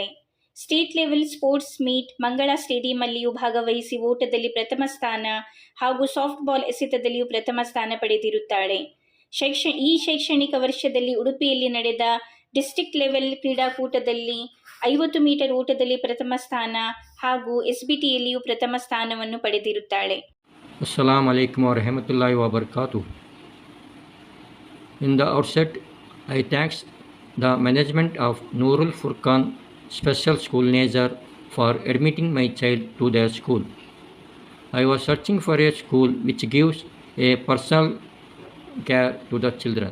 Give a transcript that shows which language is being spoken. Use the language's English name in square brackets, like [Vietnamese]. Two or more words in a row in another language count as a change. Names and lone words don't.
[English] State Level Sports Meet [Kannada] ಮಂಗಳಾ ಸ್ಟೇಡಿಯಂನಲ್ಲಿಯೂ ಭಾಗವಹಿಸಿ ಓಟದಲ್ಲಿ ಪ್ರಥಮ ಸ್ಥಾನ ಹಾಗೂ [English] soft ball [Kannada] ಎಸೆತದಲ್ಲಿಯೂ ಪ್ರಥಮ ಸ್ಥಾನ ಪಡೆದಿರುತ್ತಾಳೆ. ಈ ಶೈಕ್ಷಣಿಕ ವರ್ಷದಲ್ಲಿ ಉಡುಪಿಯಲ್ಲಿ ನಡೆದ [English] District Level [Kannada] ಕ್ರೀಡಾಕೂಟದಲ್ಲಿ 50 ಮೀಟರ್ ಓಟದಲ್ಲಿ ಪ್ರಥಮ ಸ್ಥಾನ ಹಾಗೂ SBTಯಲ್ಲಿಯೂ ಪ್ರಥಮ ಸ್ಥಾನವನ್ನು ಪಡೆದಿರುತ್ತಾಳೆ. [Arabic] السلام عليكم ورحمة الله وبركاته. [English] In the outset, I thank the management of Nurul Furqan Special School Nazar for admitting my child to their school. I was searching for a school which gives a personal care to the children.